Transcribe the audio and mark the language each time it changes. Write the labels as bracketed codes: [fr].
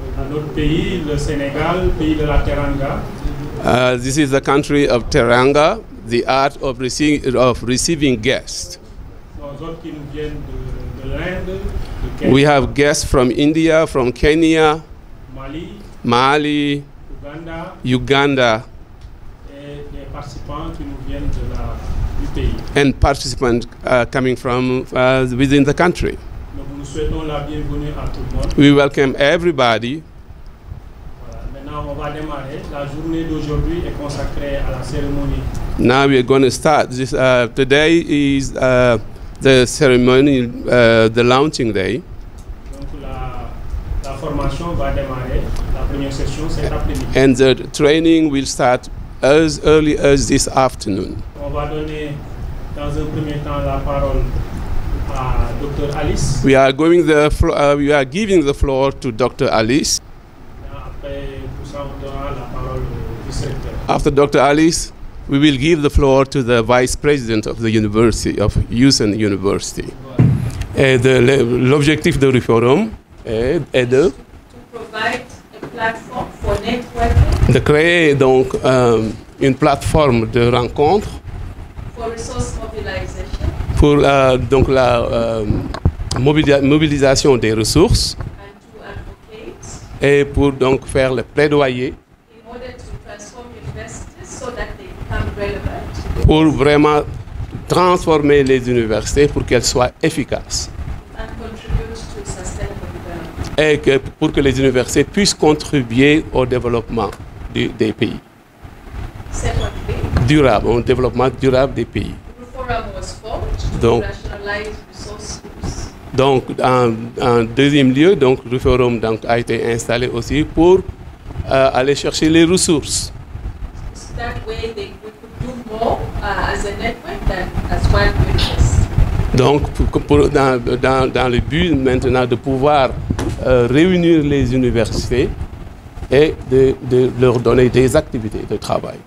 [fr] Notre pays, le Sénégal, pays de la Teranga. [en] This is the country of Teranga, the art of receiving guests. [fr] Qui nous viennent de l'Inde, de Kenya, [en] We have guests from India, from Kenya, [fr] Mali, [en] Mali, Uganda, [fr] et des participants qui nous viennent du pays. [en] and participants coming from within the country. [fr] Donc nous souhaitons la bienvenue à tout le monde. [en] We welcome everybody. [fr] Voilà. Maintenant, on va démarrer. La journée d'aujourd'hui est consacrée à la cérémonie. [en] Now we are going to start. Today is the ceremony, the launching day. [fr] Donc la formation va démarrer. La première session cet après-midi. [en] And the training will start as early as this afternoon. [fr] On va donner dans un premier temps la parole à Dr. Alice. [en] We are giving the floor to Dr. Alice. [fr] Après tout ça, on donnera la parole au vice-recteur. [en] After Dr. Alice, we will give the floor to the Vice President of the University, of Houston University. [fr] Et l'objectif du forum est de [en] provide a platform for networking, [fr] de créer donc une plateforme de rencontre [en] for resource mobilization, [fr] pour donc la mobilisation des ressources [en] and to advocate [fr] et pour donc faire le plaidoyer [en] in order to transform universities so that they become relevant [fr] pour vraiment transformer les universités pour qu'elles soient efficaces [en] and contribute to sustainable development. [fr] et pour que les universités puissent contribuer au développement des pays [en] Secondly, [fr] au développement durable des pays. [en] the forum was formed to [fr] Donc- [en] rationalize resource use. [fr] Donc, en deuxième lieu, donc, le forum donc, a été installé aussi pour aller chercher les ressources. [en] So that way we could do more as a network than as one university. [fr] Donc, dans le but maintenant de pouvoir réunir les universités et de leur donner des activités de travail.